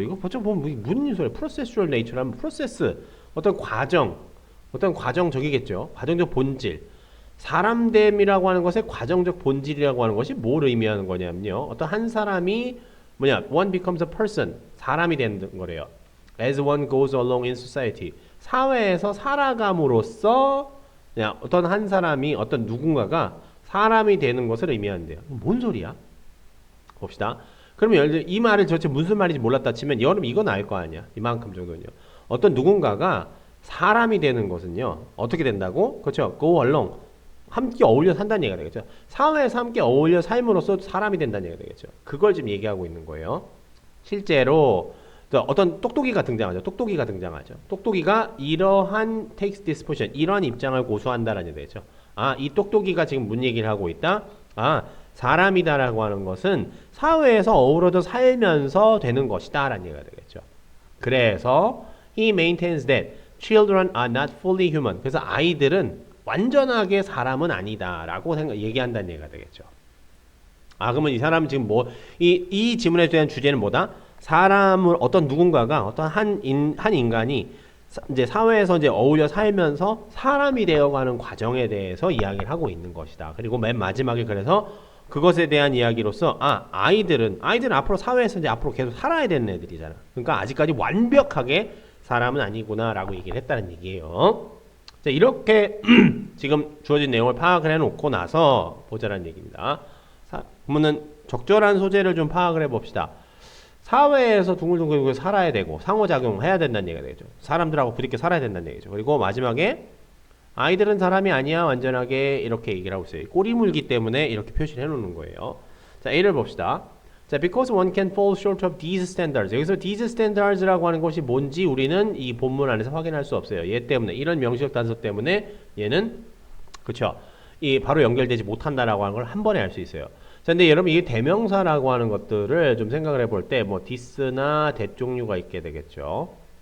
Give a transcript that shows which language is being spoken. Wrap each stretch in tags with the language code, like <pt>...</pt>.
<ko>이거 보통 보면 무슨 소리예요?</ko> <en>processual nature</en> <ko>하면 프로세스, 어떤 과정, 어떤 과정적이겠죠. 과정적 본질. 사람됨이라고 하는 것의 과정적 본질이라고 하는 것이 뭘 의미하는 거냐면요. 어떤 한 사람이 뭐냐,</ko> <en>one becomes a person.</en> <ko>사람이 되는 거래요.</ko> <en>as one goes along in society.</en> <ko>사회에서 살아감으로써 그냥 어떤 한 사람이, 어떤 누군가가 사람이 되는 것을 의미한대요. 뭔 소리야? 봅시다. 그러면 예를 들어 이 말을 도대체 무슨 말인지 몰랐다 치면 여러분 이건 알 거 아니야. 이만큼 정도는요. 어떤 누군가가 사람이 되는 것은요. 어떻게 된다고? 그렇죠.</ko> <en>go along.</en> <ko>함께 어울려 산다는 얘기가 되겠죠. 사회에서 함께 어울려 삶으로써 사람이 된다는 얘기가 되겠죠. 그걸 지금 얘기하고 있는 거예요. 실제로 어떤 똑똑이가 등장하죠. 똑똑이가 등장하죠. 똑똑이가 이러한</ko> <en>takes this position,</en> <ko>이러한 입장을 고수한다라는 얘기가 되죠. 아, 이 똑똑이가 지금 뭔 얘기를 하고 있다? 아, 사람이다라고 하는 것은 사회에서 어우러져 살면서 되는 것이다 라는 얘기가 되겠죠. 그래서</ko> <en>he maintains that children are not fully human.</en> <ko>그래서 아이들은 완전하게 사람은 아니다 라고 얘기한다는 얘기가 되겠죠. 아, 그러면 이 사람은 지금 뭐, 이 질문에 대한 주제는 뭐다? 사람을, 어떤 누군가가, 어떤 한 인간이 이제 사회에서 이제 어울려 살면서 사람이 되어가는 과정에 대해서 이야기를 하고 있는 것이다. 그리고 맨 마지막에 그래서 그것에 대한 이야기로서 아이들은 앞으로 사회에서 이제 앞으로 계속 살아야 되는 애들이잖아. 그러니까 아직까지 완벽하게 사람은 아니구나라고 얘기를 했다는 얘기예요. 자, 이렇게 지금 주어진 내용을 파악을 해놓고 나서 보자라는 얘기입니다. 그러면은 적절한 소재를 좀 파악을 해봅시다. 사회에서 둥글둥글 살아야 되고 상호작용해야 된다는 얘기가 되겠죠. 사람들하고 부딪혀 살아야 된다는 얘기죠. 그리고 마지막에 아이들은 사람이 아니야 완전하게 이렇게 얘기를 하고 있어요. 꼬리 물기 때문에 이렇게 표시를 해놓는 거예요. 자, A를 봅시다. 자,</ko> <en>because one can fall short of these standards.</en> <ko>여기서</ko> <en>these standards</en> <ko>라고 하는 것이 뭔지 우리는 이 본문 안에서 확인할 수 없어요. 얘 때문에, 이런 명시적 단서 때문에 얘는 그쵸, 이 바로 연결되지 못한다라고 하는 걸 한 번에 알 수 있어요. 자, 근데 여러분 이게 대명사라고 하는 것들을 좀 생각을 해볼 때 뭐 this나 that 종류가 있게 되겠죠.</ko>